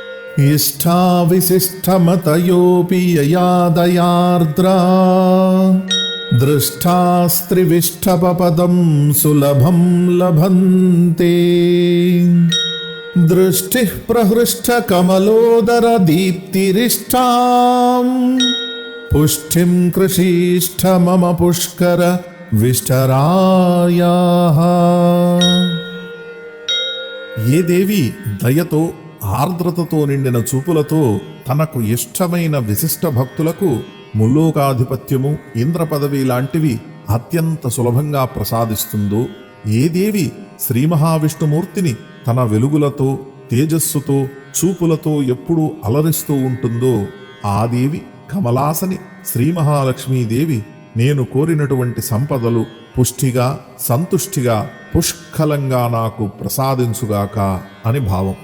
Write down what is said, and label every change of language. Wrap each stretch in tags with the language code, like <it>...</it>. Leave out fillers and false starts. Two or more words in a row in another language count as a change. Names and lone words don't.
<sa>इष्टाविशिष्टमतयोऽपि ययादयार्द्रा दृष्टास्त्रिविष्टपपदं सुलभं लभन्ते। दृष्टिः प्रहृष्टकमलोदरदीप्तिरिष्टां पुष्टिं कृषीष्ठ मम पुष्कर विष्टरायाः।</sa> <te>ఏ దేవి దయతో ఆర్ద్రతతో నిండిన చూపులతో తనకు ఇష్టమైన విశిష్ట భక్తులకు ముల్లోకాధిపత్యము ఇంద్ర పదవి లాంటివి అత్యంత సులభంగా ప్రసాదిస్తుందో, ఏ దేవి శ్రీ మహావిష్ణుమూర్తిని తన వెలుగులతో తేజస్సుతో చూపులతో ఎప్పుడూ అలరిస్తూ ఉంటుందో, ఆ దేవి కమలాసని శ్రీ మహాలక్ష్మీదేవి నేను కోరినటువంటి సంపదలు పుష్టిగా సంతుష్టిగా పుష్కలంగా నాకు ప్రసాదించుగాక అని భావం.</te>